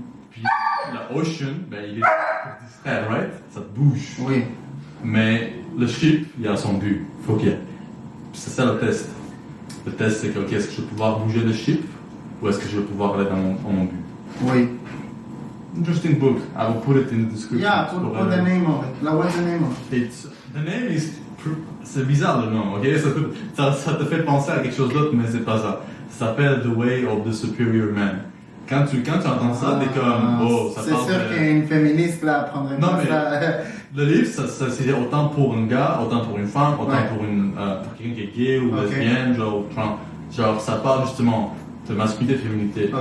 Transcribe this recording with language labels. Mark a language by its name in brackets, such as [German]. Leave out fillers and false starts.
[French] Puis la ocean, ben, il est pour distraire, [English] right? [French] Ça bouge. Oui. Mais le ship, il a son but. Faut qu'il y ait. C'est ça le test. Le test, c'est que, ok, est-ce que je vais pouvoir bouger le ship ou est-ce que je vais pouvoir aller dans mon but? Oui. [English] Interesting book. I will put it in the description. Yeah, put the name of it. Like, what's the name of it? The name is... [French] C'est bizarre le nom, ok? Ça te fait penser à quelque chose d'autre, mais c'est pas ça. Ça s'appelle The Way of the Superior Man. Quand tu entends ça, t'es comme... Oh, ça parle c'est sûr qu'il y a une féministe là, prendrait non, pas mais ça. Le livre, ça c'est autant pour un gars, autant pour une femme, autant pour quelqu'un qui est gay ou lesbienne, genre ça parle justement de masculinité et féminité.